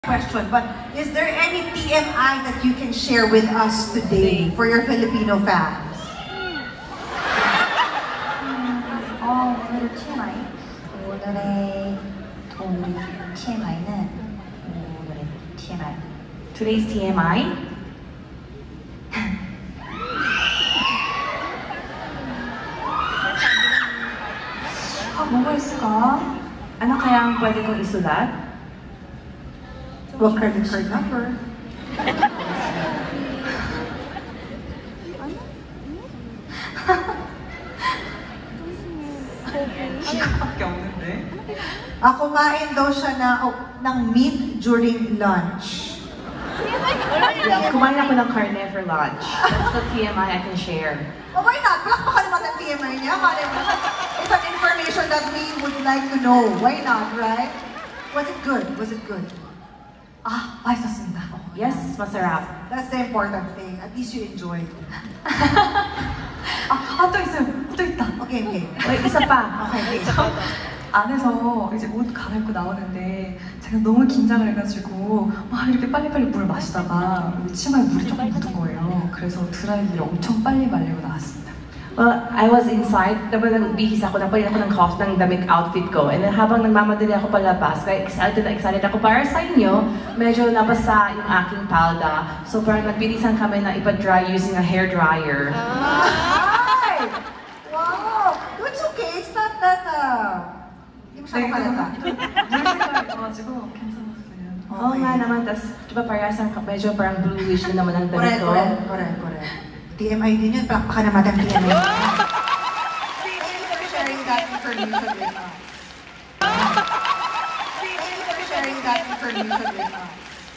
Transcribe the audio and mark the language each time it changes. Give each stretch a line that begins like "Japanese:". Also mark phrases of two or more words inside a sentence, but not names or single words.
English: question, but is there any TMI that you can share with us today for your Filipino fans?
Korean: 오늘의 TMI? 오늘의 TMI는 오늘의 TMI.
English: Today's TMI?
Korean: 뭐가 있을까?
Filipino: Ano kayang pwede kong isulat?
English: What credit card number?
Korean: Iba 없는데?
Filipino: Kumain daw siya ng meat
English: during lunch.
Filipino: Kumain ako ng karne
English: for lunch. That's the TMI I can share. Oh, why not?
Filipino: Palakpakan naman ang TMI niya.
English: It's an information that we would like to know. Why not, right? Was it good? Was it good?
Korean: 맛있었습니다.
Filipino: Yes, masarap.
English: That's the important thing. At least you enjoyed.
Korean: 또 있어요. 또 있다.
English: Okay, okay.
Filipino: Wait, isa pa.
English: Okay, okay.
Korean: 안에서 이제 옷 갈아입고 나오는데 제가 너무 긴장을 해가지고 막 이렇게 빨리빨리 물을 마시다가 여기 치마에 물이 조금 묻은 거예요. 그래서 드라이기를 엄청 빨리 말리고 나왔습니다.
English: Well, I was inside,
Filipino: dapat nagbihis ako, nagpalit ako ng cost ng damit outfit ko.
English: And then
Filipino: habang nagmamadali ako palabas, kaya excited ako para sa inyo, medyo nabasa yung aking palda. So parang nagbilisan kami na ipa-dry
English: using a hair dryer. Ay! Wow! It's okay. It's not that,
Filipino: hindi masyadong halata.
Korean: 물 색깔이 나와가지고 괜찮았어요.
Filipino: Oo nga naman, tas di ba parehas ang medyo parang bluish na naman ang damit ko. Correct. TMI din yun. Palakpakan naman ang TMI.
English: Thank you for sharing that information with us. Thank you for sharing that information with us.